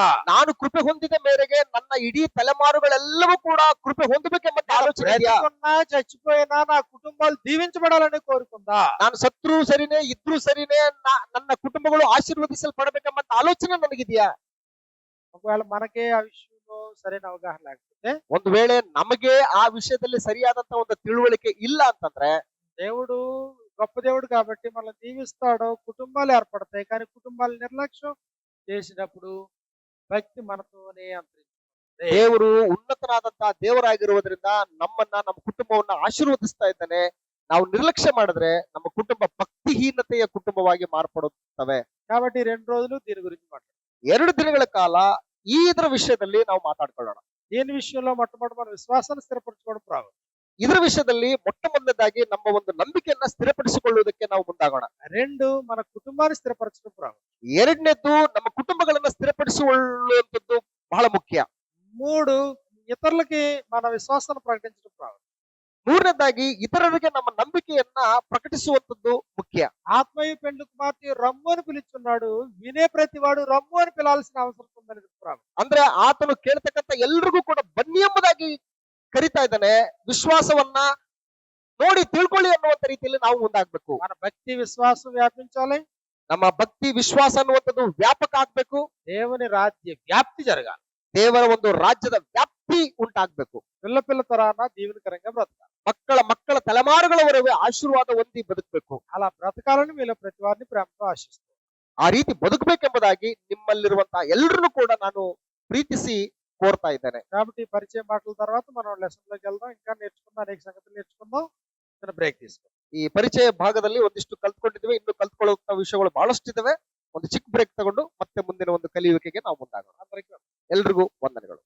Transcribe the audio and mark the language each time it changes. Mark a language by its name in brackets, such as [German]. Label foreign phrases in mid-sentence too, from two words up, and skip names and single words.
[Kannada] ನಾನು ಕೃಪೆ ಹೊಂದಿದ ಮೇರೆಗೆ ನನ್ನ ಇಡೀ ತಲೆಮಾರುಗಳೆಲ್ಲವೂ ಕೂಡ ಕೃಪೆ ಹೊಂದಬೇಕೆಂಬ ಆಲೋಚನೆ ಇದೆಯಾ? [Telugu] బ్రతికున్నా చచ్చిపోయినా నా కుటుంబాలు దీవించబడాలనే కోరుకుందా? [Kannada] ನಾನು ಸತ್ರು ಸರಿನೇ ಇದ್ರೂ ಸರಿನೇ ನನ್ನ ಕುಟುಂಬಗಳು ಆಶೀರ್ವದಿಸಲ್ಪಡಬೇಕೆಂಬ ಆಲೋಚನೆ ನನಗಿದೆಯಾ? [Telugu] ఒకవేళ మనకే ఆ విషయంలో సరైన అవగాహన లేకపోతే, [Kannada] ಒಂದು ವೇಳೆ ನಮಗೆ ಆ ವಿಷಯದಲ್ಲಿ ಸರಿಯಾದಂತ ಒಂದು ತಿಳುವಳಿಕೆ ಇಲ್ಲ ಅಂತಂದ್ರೆ, [Telugu] దేవుడు గొప్ప దేవుడు కాబట్టి మనల్ని దీవిస్తాడు, కుటుంబాలు ఏర్పడతాయి. కానీ కుటుంబాలు నిర్లక్ష్యం చేసినప్పుడు భక్తి మనతోనే అంతరించిపోతుంది. [Kannada] ದೇವರು ಉನ್ನತನಾದಂತಹ ದೇವರಾಗಿರುವುದರಿಂದ ನಮ್ಮ ಕುಟುಂಬವನ್ನ ಆಶೀರ್ವದಿಸ್ತಾ ಇದ್ದಾನೆ. ನಾವು ನಿರ್ಲಕ್ಷ್ಯ ಮಾಡಿದ್ರೆ ನಮ್ಮ ಕುಟುಂಬ ಭಕ್ತಿಹೀನತೆಯ ಕುಟುಂಬವಾಗಿ ಮಾರ್ಪಡುತ್ತವೆ. [Telugu] కాబట్టి 2 రోజులు దీని గురించి మాట్లాడు. [Kannada] 2 ದಿನಗಳ ಕಾಲ ಇದರ ವಿಷಯದಲ್ಲಿ ನಾವು ಮಾತಾಡ್ಕೊಳ್ಳೋಣ. [Telugu] దీని విషయంలో మొట్టమొదటి మన విశ్వాసాన్ని స్థిరపరచుకోవడం ప్రారంభం. [Kannada] ಇದರ ವಿಷಯದಲ್ಲಿ ಮೊಟ್ಟ ಮೊದಲನೇದಾಗಿ ನಮ್ಮ ಒಂದು ನಂಬಿಕೆಯನ್ನ ಸ್ಥಿರಪಡಿಸಿಕೊಳ್ಳುವುದಕ್ಕೆ ನಾವು ಮುಂದಾಗೋಣ. [Telugu] 2 మన కుటుంబాన్ని స్థిరపరచడం ప్రారంభం. [Kannada] 2ನೇದ್ದು ನಮ್ಮ ಕುಟುಂಬಗಳನ್ನ ಸ್ಥಿರಪಡಿಸಿಕೊಳ್ಳುವಂಥದ್ದು ಬಹಳ ಮುಖ್ಯ. [Telugu] 3 ఇతరులకి మన విశ్వాసాన్ని ప్రకటించడం ప్రారంభం. [Kannada] 3ನೇದಾಗಿ ఇతరులకు ನಮ್ಮ ನಂಬಿಕೆಯನ್ನ ಪ್ರಕಟಿಸುವಂಥದ್ದು ಮುಖ್ಯ. [Telugu] ఆత్మయు పెండ్లి కుమార్తె రమ్ము అని పిలుచున్నాడు, వినే ప్రతివాడు రమ్ము అని పిలాల్సిన అవసరం ఉందని ప్రారంభం. [Kannada] ಅಂದ್ರೆ ಆತನು ಕೇಳ್ತಕ್ಕಂಥ ಎಲ್ರಿಗೂ ಕೂಡ ಬನ್ನಿ ಎಂಬುದಾಗಿ ಕರಿತಾ ಇದ್ದಾನೆ. ವಿಶ್ವಾಸವನ್ನ ನೋಡಿ ತಿಳ್ಕೊಳ್ಳಿ ಅನ್ನುವಂತ ರೀತಿಯಲ್ಲಿ ನಾವು ಮುಂದಾಗ್ಬೇಕು. [Telugu] మన భక్తి విశ్వాసం వ్యాపించాలి. [Kannada] ನಮ್ಮ ಭಕ್ತಿ ವಿಶ್ವಾಸ ಅನ್ನುವಂಥದ್ದು ವ್ಯಾಪಕ ಆಗ್ಬೇಕು. [Telugu] దేవుని రాజ్య వ్యాప్తి జరగాలి. [Kannada] ದೇವರ ಒಂದು ರಾಜ್ಯದ ವ್ಯಾಪ್ತಿ ಉಂಟಾಗ್ಬೇಕು. [Telugu] పిల్ల తరాన దీవెనకరంగా బ్రతకాలి. [Kannada] ಮಕ್ಕಳ ತಲೆಮಾರುಗಳವರೆಗೆ ಆಶೀರ್ವಾದ ಹೊಂದಿ ಬದುಕಬೇಕು. [Telugu] అలా బ్రతకాలని మీలో ప్రతి వారిని ప్రేమతో ఆశిస్తున్నాను. [Kannada] ಆ ರೀತಿ ಬದುಕಬೇಕೆಂಬುದಾಗಿ ನಿಮ್ಮಲ್ಲಿರುವಂತಹ ಎಲ್ಲರನ್ನು ಕೂಡ ನಾನು ಪ್ರೀತಿಸಿ ಕೋರ್ತಾ ಇದ್ದೇನೆ. [Telugu] కాబట్టి పరిచయ మాటల తర్వాత మనం లెసన్ లోకి వెళ్దాం. ఇంకా నేర్చుకుందాం, అనేక సంగతులు నేర్చుకుందాం. చిన్న బ్రేక్ తీసుకుందాం. [Kannada] ಈ ಪರಿಚಯ ಭಾಗದಲ್ಲಿ ಒಂದಿಷ್ಟು ಕಲ್ತ್ಕೊಂಡಿದ್ವಿ, ಇನ್ನು ಕಲ್ತ್ಕೊಳ್ಳುವಂತ ವಿಷಯಗಳು ಬಹಳಷ್ಟು ಇದಾವೆ. ಒಂದು ಚಿಕ್ಕ ಬ್ರೇಕ್ ತಗೊಂಡು ಮತ್ತೆ ಮುಂದಿನ ಒಂದು ಕಲಿಯುವಿಕೆಗೆ ನಾವು ಮುಂದಾಗೋಣ. [Telugu] అందరికీ [Kannada] ಎಲ್ರಿಗೂ ವಂದನೆಗಳು.